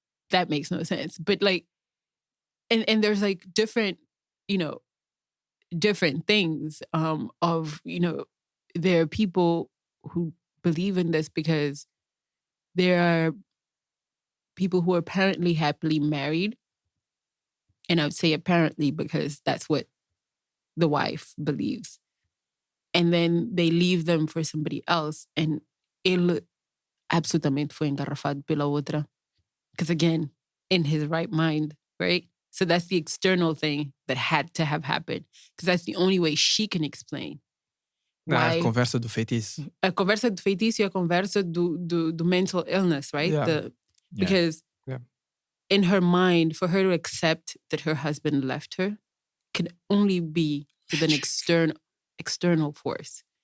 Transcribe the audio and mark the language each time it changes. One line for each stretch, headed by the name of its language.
English: But like, and there's like different, different things of, there are people who believe in this because there are people who are apparently happily married. And I would say apparently because that's what the wife believes. And then they leave them for somebody else.
Portuguese: And ele absolutamente foi engarrafado pela outra.
English: Because again, in his right mind, right? So that's the external thing that had to have happened. Because that's the only way she can explain.
Portuguese: A conversa do feitiço. A conversa do feitiço e a conversa do mental illness, right?
English: Yeah. Because in her mind, for her to accept that her husband left her can only be with an external force.